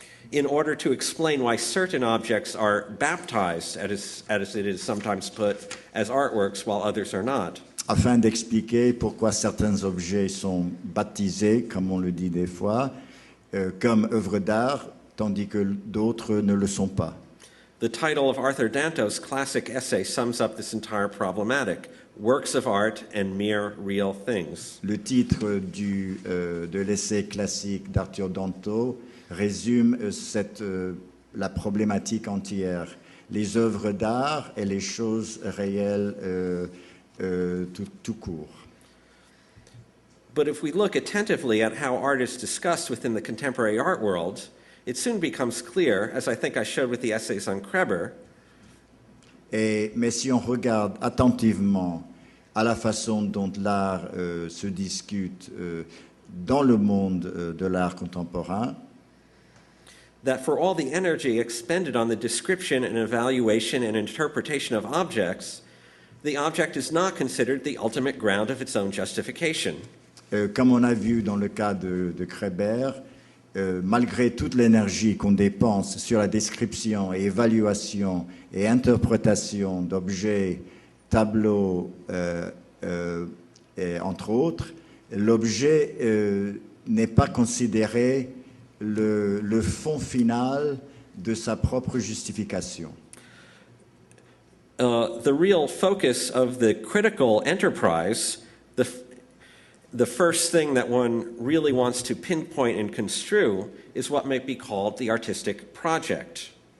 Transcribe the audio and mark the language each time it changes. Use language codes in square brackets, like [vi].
[en] In order to explain why certain objects are baptized, as it is sometimes put, as artworks, while others are not. [fr] Afin d'expliquer pourquoi certains objets sont baptisés, comme on le dit des fois, comme œuvres d'art, tandis que d'autres ne le sont pas. [en] The title of Arthur Danto's classic essay sums up this entire problematic, Works of Art and Mere Real Things. [fr] Le titre de l'essai classique d'Arthur Danto résume la problématique entière, les œuvres d'art et les choses réelles tout court. [en] But if we look attentively at how art is discussed within the contemporary art world, it soon becomes clear, as I think I showed with the essays on Kreber, [fr] Mais si on regarde attentivement à la façon dont l'art se discute dans le monde de l'art contemporain, [en] that for all the energy expended on the description and evaluation and interpretation of objects, the object is not considered the ultimate ground of its own justification. [fr] Comme on a vu dans le cas de Kreber, malgré toute l'énergie qu'on dépense sur la description et évaluation et interprétation d'objets, tableaux, et entre autres, l'objet n'est pas considéré le fond final de sa propre justification. [en] The real focus of the critical enterprise, the first thing that one really wants to pinpoint and construe, is what might be called the artistic project.